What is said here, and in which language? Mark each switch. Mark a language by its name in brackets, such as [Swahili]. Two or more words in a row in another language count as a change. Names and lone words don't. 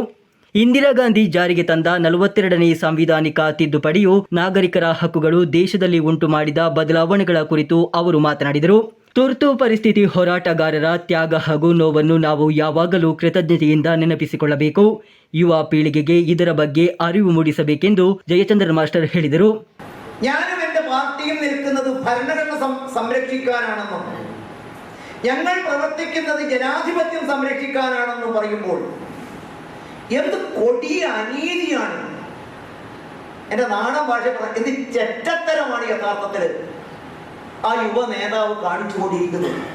[Kannada] ಇಂದಿರಾ ಗಾಂಧಿ ಜಾರಿಗೆ ತಂದ 42ನೇ ಸಾಂವಿಧಾನಿಕ ತಿದ್ದುಪಡಿಯು ನಾಗರಿಕರ ಹಕ್ಕುಗಳು ದೇಶದಲ್ಲಿ ಉಂಟು ಮಾಡಿದ ಬದಲಾವಣೆಗಳ ಕುರಿತು ಅವರು ಮಾತನಾಡಿದರು. ತುರ್ತು ಪರಿಸ್ಥಿತಿ ಹೋರಾಟಗಾರರ ತ್ಯಾಗ ಹಾಗೂ ನೋವನ್ನು ನಾವು ಯಾವಾಗಲೂ ಕೃತಜ್ಞತೆಯಿಂದ ನೆನಪಿಸಿಕೊಳ್ಳಬೇಕು. ಯುವ ಪೀಳಿಗೆಗೆ ಇದರ ಬಗ್ಗೆ ಅರಿವು ಮೂಡಿಸಬೇಕೆಂದು ജയചന്ദ്രൻ മാസ്റ്റർ ಹೇಳಿದರು. [Malayalam] ഞാനും എൻ്റെ പാർട്ടിയും നിൽക്കുന്നത് ഭരണഘടന സംരക്ഷിക്കാനാണെന്നും ഞങ്ങൾ പ്രവർത്തിക്കുന്നത് ജനാധിപത്യം സംരക്ഷിക്കാനാണെന്നും പറയുമ്പോൾ എന്ത് കൊടിയ അനീതിയാണ്, എൻ്റെ നാടൻ ഭാഷ എന്ത് ചെറ്റത്തരമാണ് യഥാർത്ഥത്തിൽ ആ യുവ നേതാവ് കാണിച്ചുകൊണ്ടിരിക്കുന്നത്.